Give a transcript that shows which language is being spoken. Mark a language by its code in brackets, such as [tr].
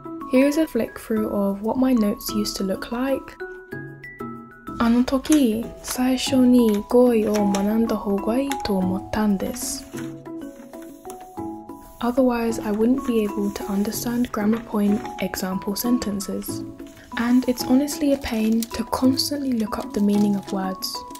[en] Here's a flick through of what my notes used to look like. [ja] あの時、最初に語彙を学んだ方がいいと思ったんです。 [en] Otherwise, I wouldn't be able to understand grammar point example sentences. And it's honestly a pain to constantly look up the meaning of words.